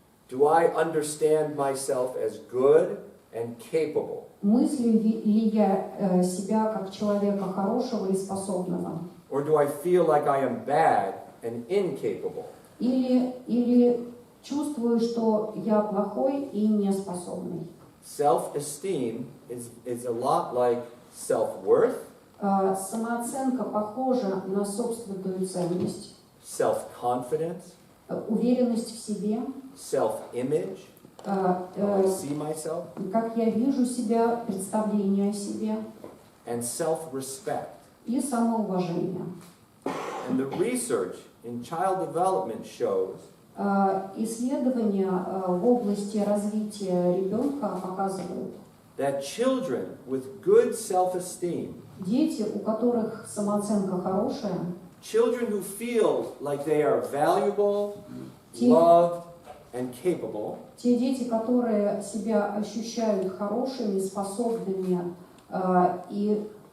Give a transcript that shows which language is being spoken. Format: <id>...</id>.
<en>Do I understand myself as good and capable?</en> <ru>Мыслю ли я себя как человека хорошего и способного?</ru> <en>Or do I feel like I am bad and incapable?</en> <ru>Или чувствую, что я плохой и неспособный?</ru> <en>Self-esteem is a lot like self-worth,</en> <ru>Самооценка похожа на собственную ценность,</ru> <en>self-confidence,</en> <ru>уверенность в себе,</ru> <en>self-image, how I see myself,</en> <ru>как я вижу себя, представление о себе</ru> <en>and self-respect.</en> <ru>и самоуважение.</ru> <en>And the research in child development shows</en> <ru>Исследования в области развития ребенка показывают,</ru> <en>that children with good self-esteem,</en> <ru>дети, у которых самооценка хорошая,</ru> <en>children who feel like they are valuable, loved, and capable,</en> <ru>те дети, которые себя ощущают хорошими, способными и</ru>